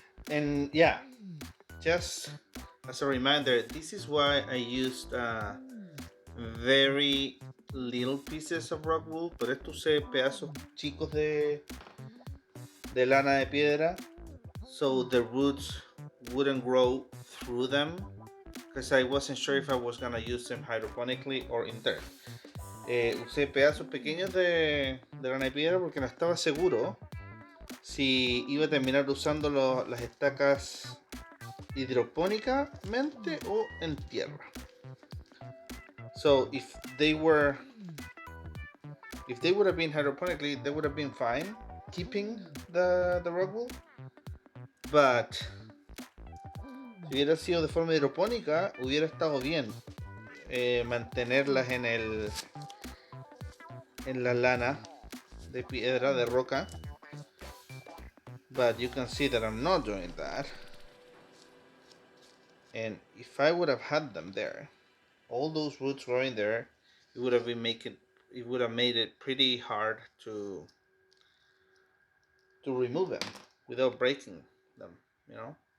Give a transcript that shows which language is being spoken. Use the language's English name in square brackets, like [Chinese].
[English] And yeah, just as a reminder, this is why I used very little pieces of rock wool. [Spanish] Por esto usé pedazos chicos de lana de piedra, [English] so the roots wouldn't grow through them, because I wasn't sure if I was gonna use them hydroponically or in dirt. [Spanish] Usé pedazos pequeños de lana de piedra porque no estaba seguro si iba a terminar usando las estacas hidropónicamente o en tierra. [English] So if they would have been hydroponically, they would have been fine keeping the rock wool. [Spanish] But si hubiera sido de forma hidropónica, hubiera estado bien mantenerlas en la lana de piedra, de roca. [English] But you can see that I'm not doing that. And if I would have had them there, all those roots growing there, it would have been making it would have made it pretty hard to remove them without breaking them, you know.